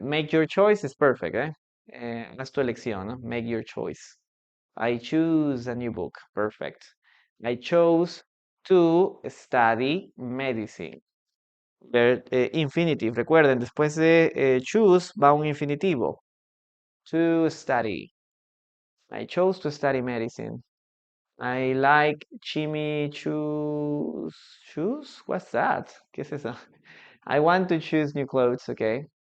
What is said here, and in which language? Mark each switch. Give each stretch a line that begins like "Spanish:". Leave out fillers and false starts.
English: Make your choice is perfect, eh?
Spanish: Haz tu elección, ¿no?
English: Make your choice. I choose a new book. Perfect. I chose to study medicine. Infinitive.
Spanish: Recuerden, después de choose va un infinitivo.
English: To study. I chose to study medicine. I like chimichurri. Shoes? What's that?
Spanish: ¿Qué es eso?
English: I want to choose new clothes, okay?